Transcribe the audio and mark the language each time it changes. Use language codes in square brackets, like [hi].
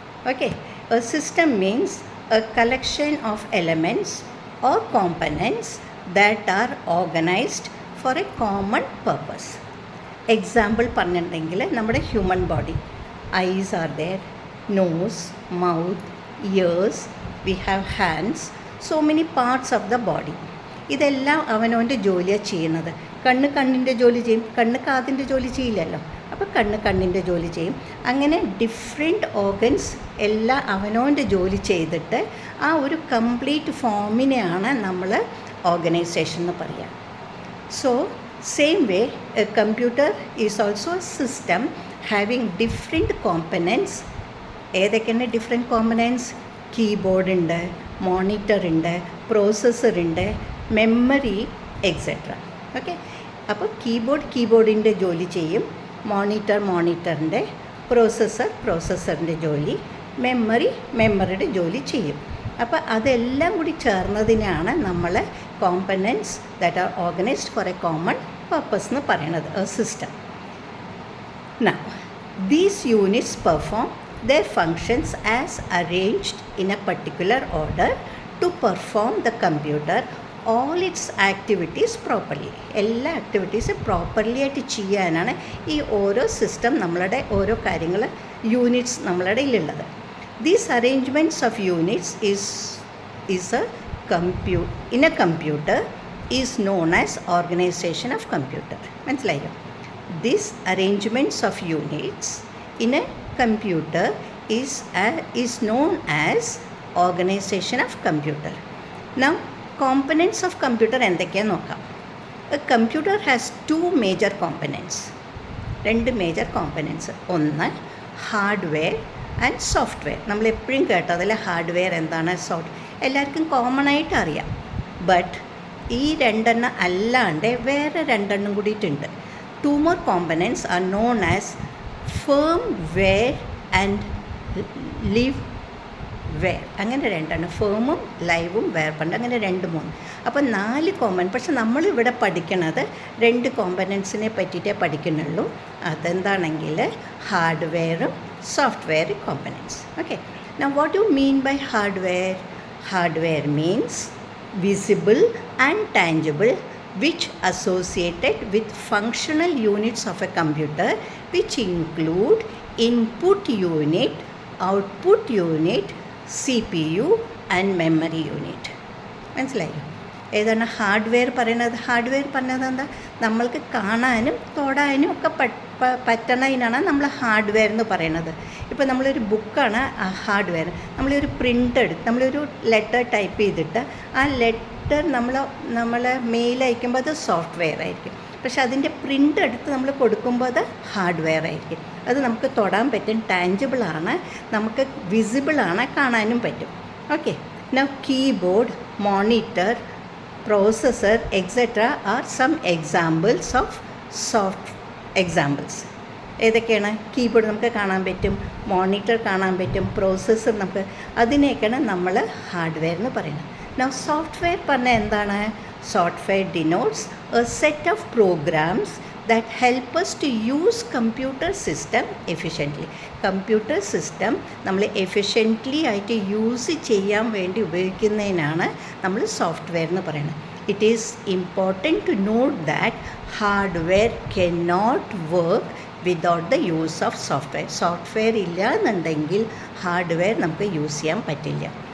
[en] Okay, a system means a collection of elements or components that are organized for a common purpose. Example [ml] പറഞ്ഞിട്ടുണ്ടെങ്കിൽ നമ്മുടെ [en] Human body, eyes are there, nose, mouth, ears, we have hands, so many parts of the body. [ml] ഇതെല്ലാം അവനവൻ്റെ ജോലിയാണ് ചെയ്യുന്നത്. കണ്ണിൻ്റെ ജോലി ചെയ്യും, കാതിൻ്റെ ജോലി ചെയ്യില്ലല്ലോ. അപ്പോൾ കണ്ണിൻ്റെ ജോലി ചെയ്യും. അങ്ങനെ ഡിഫറെൻറ്റ് ഓർഗൻസ് എല്ലാം അവനവൻ്റെ ജോലി ചെയ്തിട്ട് ആ ഒരു കംപ്ലീറ്റ് ഫോമിനെയാണ് നമ്മൾ ഓർഗനൈസേഷൻ എന്ന് പറയുക. [en] So same way a computer is also a system having different components. [ml] ഏതൊക്കെയാണ് ഡിഫറെൻറ്റ് കോമ്പനൻറ്റ്സ്? കീബോർഡ് ഉണ്ട്, മോണിറ്റർ ഉണ്ട്, പ്രോസസ്സർ ഉണ്ട്, മെമ്മറി എക്സെട്ര. ഓക്കെ, അപ്പോൾ കീബോർഡിൻ്റെ ജോലി ചെയ്യും, മോണിറ്ററിൻ്റെ, പ്രോസസ്സറിൻ്റെ ജോലി, മെമ്മറിയുടെ ജോലി ചെയ്യും. അപ്പോൾ അതെല്ലാം കൂടി ചേർന്നതിനാണ് നമ്മൾ [en] components that are organised for a common purpose [ml] എന്ന് പറയുന്നത്, A system. [en] Now, these units perform their functions as arranged in a particular order to perform the computer all its activities properly. [ml] എല്ലാ ആക്ടിവിറ്റീസും പ്രോപ്പർലി ആയിട്ട് ചെയ്യാനാണ് ഈ ഓരോ സിസ്റ്റം, നമ്മളുടെ ഓരോ കാര്യങ്ങൾ, യൂണിറ്റ്സ് നമ്മളുടെ ഇടയിലുള്ളത്. [en] These arrangements of units in a computer is known as organisation of computer. [ml] മനസ്സിലായോ? [en] These arrangements of units in a computer is known as organisation of computer. [ml] Now [en] components of computer [ml] എന്തൊക്കെയാണെന്ന് നോക്കാം. [en] A computer has two major components. [ml] രണ്ട് major കോമ്പനൻറ്റ്സ്. ഒന്ന് hardware and software. നമ്മൾ എപ്പോഴും കേട്ടതിൽ hardware എന്താണ്, എല്ലാവർക്കും common ആയിട്ട് അറിയാം. ബട്ട് ഈ രണ്ടെണ്ണം അല്ലാണ്ട് വേറെ രണ്ടെണ്ണം കൂടിയിട്ടുണ്ട്. [en] Two more components are known as firmware and liveware. [ml] അങ്ങനെ രണ്ടെണ്ണം, ഫേമും ലൈവും വെയർ പണ്ട്, അങ്ങനെ 2-3. അപ്പോൾ 4 കോമ്പൺ. പക്ഷെ നമ്മളിവിടെ പഠിക്കണത് 2 കോമ്പനൻസിനെ പറ്റിയിട്ടേ പഠിക്കുന്നുള്ളൂ. അതെന്താണെങ്കിൽ ഹാർഡ്വെയറും software കോമ്പനൻസ്. [en] Okay, now what you mean by hardware? Hardware means visible and tangible, which associated with functional units of a computer, which include input unit, output unit, CPU and memory unit. [ml] മനസ്സിലായോ? ഏതാണ് hardware പറയുന്നത്? Hardware പറഞ്ഞത് എന്താ? നമ്മൾക്ക് കാണാനും തൊടാനും ഒക്കെ പറ്റണതിനാണ് നമ്മൾ hardware എന്ന് പറയുന്നത്. ഇപ്പോൾ നമ്മളൊരു ബുക്കാണ് ഹാർഡ്വെയർ. നമ്മളൊരു പ്രിൻ്റ് എടുത്ത്, നമ്മളൊരു ലെറ്റർ ടൈപ്പ് ചെയ്തിട്ട് ആ ലെറ്റർ നമ്മൾ മെയിൽ അയക്കുമ്പോൾ അത് സോഫ്റ്റ്വെയർ ആയിരിക്കും. പക്ഷെ അതിൻ്റെ പ്രിൻ്റ് എടുത്ത് നമ്മൾ കൊടുക്കുമ്പോൾ അത് ഹാർഡ്വെയർ ആയിരിക്കും. അത് നമുക്ക് തൊടാൻ പറ്റും, ടാഞ്ചിബിളാണ്, നമുക്ക് വിസിബിളാണ്, കാണാനും പറ്റും. [en] Okay, now keyboard, monitor, processor etcetera are some examples of soft examples. [ml] ഏതൊക്കെയാണ്? കീബോർഡ് നമുക്ക് കാണാൻ പറ്റും, മോണിറ്റർ കാണാൻ പറ്റും, പ്രോസസ്സർ നമുക്ക്, അതിനെയൊക്കെയാണ് നമ്മൾ ഹാർഡ്വെയർ എന്ന് പറയുന്നത്. നൗ സോഫ്റ്റ്വെയർ പറഞ്ഞാൽ എന്താണ്? [en] Software denotes a set of programs that help us to use computer system efficiently. [ml] Computer system നമ്മൾ എഫിഷ്യൻ്റ്ലി ആയിട്ട് യൂസ് ചെയ്യാൻ വേണ്ടി ഉപയോഗിക്കുന്നതിനാണ് നമ്മൾ സോഫ്റ്റ്വെയർ എന്ന് പറയുന്നത്. [en] It is important to note that hardware cannot work without the use of software. [ml] Software ഇല്ല എന്നുണ്ടെങ്കിൽ hardware നമുക്ക് യൂസ് ചെയ്യാൻ പറ്റില്ല.